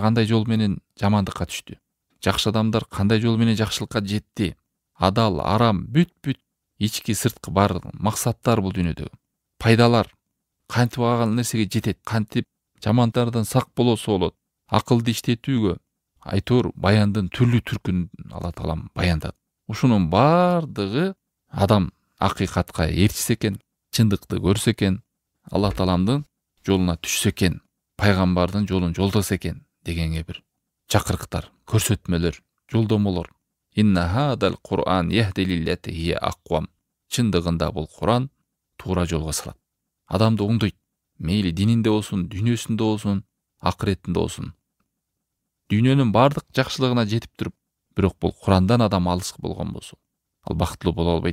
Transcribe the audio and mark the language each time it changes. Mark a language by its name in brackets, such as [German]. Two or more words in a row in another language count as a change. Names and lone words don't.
[Kyrgyz] кандай жол менен жамандыкка түштү, жакшы адамдар кандай жол менен жакшылыкка жетти, адал, арам, бүт ички сырткы бар максаттар бул дүйнөдө, пайдалар, кантип алган нерсеге жетет, кантип жамандардан сак болосо болот, акылды иштетүүгө айтор баяндын түрлүү түркүн Алла Таалам баяндады. Ушунун баардыгы адам акыйкатка ээрчисе экен, чындыкты көрсө экен, Алла Тааламдын жолуна түшсө экен, пайгамбардын жолун жолдосо экен дегенге бир чакырыктар, көрсөтмөлөр, жолдомолор. [Arabic] إن هذا القرآن يهدي للتي هي أقوم. [Kyrgyz] Чындыгында бул Кур'ан туура жолго салат. Адамды оңдойт. Мейли дининде болсун, дүйнөсүндө болсун, акыретинде болсун. Дүйнөнүн бардык жакшылыгына жетип туруп, бирок бул Курандан адам алыс болгон болсо, ал бактылуу боло албайт.